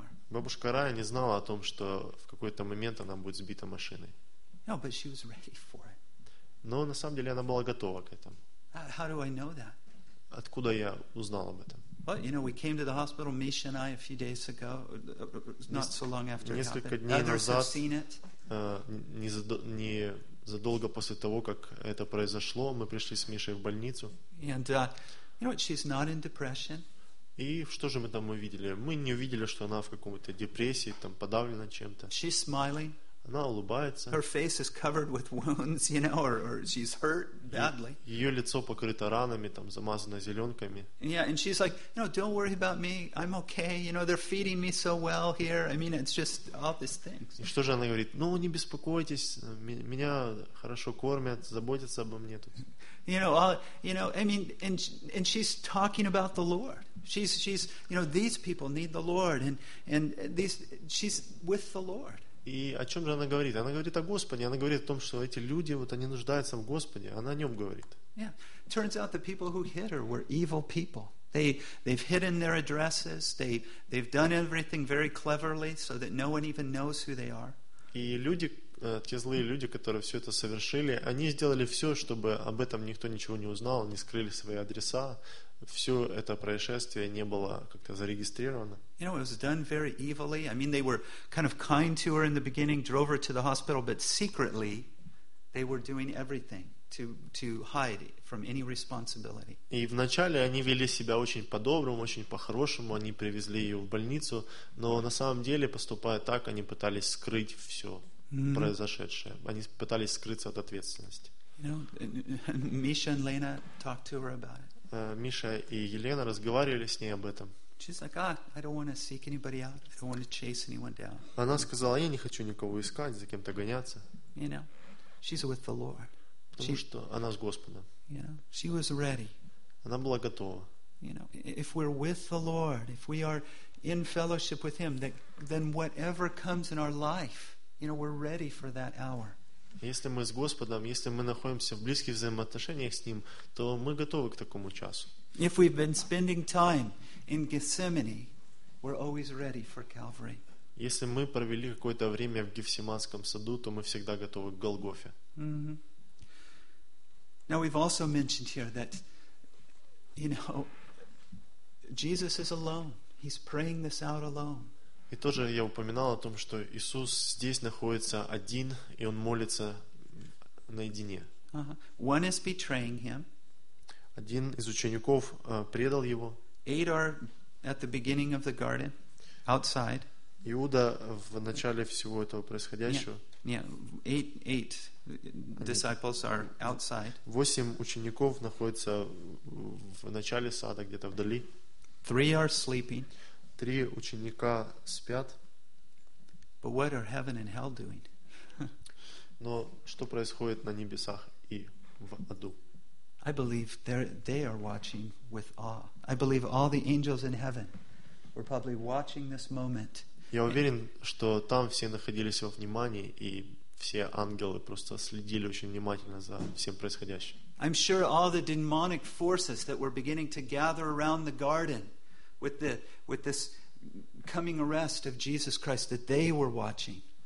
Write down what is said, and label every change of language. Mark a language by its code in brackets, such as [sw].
[ru] Бабушка Рая не знала о том, что в какой-то момент она будет сбита машиной. [en] No, but she was ready for it. [ru] Но на самом деле она была готова к этому. [en] How do I know that? [ru] Откуда я узнал об этом? [en] But you know, we came to the hospital, Misha and I, a few days ago, not so long after. [ru] Несколько [en] it happened. [ru] Дней [en] Others [ru] назад. [en] Have seen it. [ru] Не задолго после того, как это произошло, мы пришли с Мишей в больницу. [en] And you know, she's not in depression. [ru] И что же мы там увидели? Мы не увидели, что она в каком-то депрессии, там подавлена чем-то. [en] She's smiling. [ru] Она улыбается. [en] Her face is covered with wounds, you know, or she's hurt badly. [ru] Ее лицо покрыто ранами, там замазано зеленками. [en] Yeah, and she's like, you know, don't worry about me, I'm okay. You know, they're feeding me so well here. I mean, it's just all these things. [ru] И что же она говорит? Ну, не беспокойтесь, меня хорошо кормят, заботятся обо мне тут. [en] You know, I mean, and she's talking about the Lord. She's, you know, these people need the Lord, and these, she's with the Lord. [ru] И о чем же она говорит? Она говорит о Господе. Она говорит о том, что эти люди, вот они нуждаются в Господе. Она о нем говорит. [en] Yeah. Turns out the people who hit her were evil people. They've hidden their addresses. They've done everything very cleverly so that no one even knows who they are. [ru] И люди, те злые люди, которые все это совершили, они сделали все, чтобы об этом никто ничего не узнал, они скрыли свои адреса, все это происшествие не было как-то зарегистрировано. [en] You know, it was done very evilly. I mean, they were kind of kind to her in the beginning, drove her to the hospital, but secretly they were doing everything to hide from any responsibility. [ru] И вначале они вели себя очень по-доброму, очень по-хорошему, они привезли ее в больницу, но на самом деле, поступая так, они пытались скрыть все произошедшее. Они пытались скрыться от ответственности. [en] You know, Misha and Lena talked to her about it. [ru] Миша и Елена разговаривали с ней об этом. [en] She's like, ah, I don't want to seek anybody out. I don't want to chase anyone down. [ru] Она сказала, я не хочу никого искать, за кем-то гоняться. [en] You know, she's with the Lord. [ru] Потому что она с Господом. [en] You know, she was ready. [ru] Она была готова. [en] You know, if we're with the Lord, if we are in fellowship with Him, then whatever comes in our life, you know, we're ready for that hour. [ru] Если мы с Господом, если мы находимся в близких взаимоотношениях с Ним, то мы готовы к такому часу. [en] If we've been spending time in Gethsemane, we're always ready for Calvary. [ru] Если мы провели какое-то время в Гефсиманском саду, то мы всегда готовы к Голгофе. [en] Now we've also mentioned here that, you know, Jesus is alone. He's praying this out alone. [ru] И тоже я упоминал о том, что Иисус здесь находится один, и Он молится наедине. [en] One is betraying Him. [ru] Один из учеников предал Его. [en] Eight are at the beginning of the garden, outside. [ru] Иуда в начале всего этого происходящего. [en] Eight disciples are outside. [ru] Восемь учеников находятся в начале сада, где-то вдали. [en] Three are sleeping. [ru] Три ученика спят. [en] But what are heaven and hell doing? [ru] Но что происходит на небесах и в аду? [en] I believe they are watching with awe. I believe all the angels in heaven were probably watching this moment. [ru] Я уверен, что там все находились во внимании, и все ангелы просто следили очень внимательно за всем происходящим. [en] I'm sure all the demonic forces that were beginning to gather around the garden with this coming arrest of Jesus Christ that they were watching.